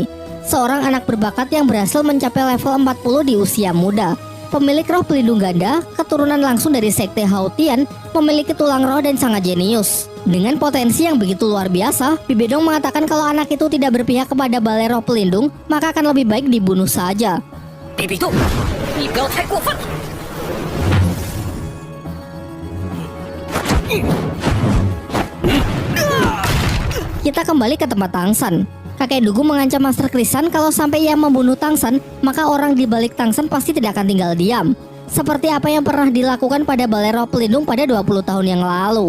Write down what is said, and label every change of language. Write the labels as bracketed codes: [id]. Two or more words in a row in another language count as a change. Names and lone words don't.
[id] Seorang anak berbakat yang berhasil mencapai level 40 di usia muda. Pemilik roh pelindung ganda, keturunan langsung dari sekte Haotian, memiliki tulang roh dan sangat jenius. Dengan potensi yang begitu luar biasa, Bibidong mengatakan kalau anak itu tidak berpihak kepada Balai Roh Pelindung, maka akan lebih baik dibunuh saja. Bibidong, [zh] 你不要太过分。 [id] Kita kembali ke tempat Tang San. Kakek Dugu mengancam Master Krisan kalau sampai ia membunuh Tang San, maka orang di balik Tang San pasti tidak akan tinggal diam. Seperti apa yang pernah dilakukan pada Balai Roh Pelindung pada 20 tahun yang lalu.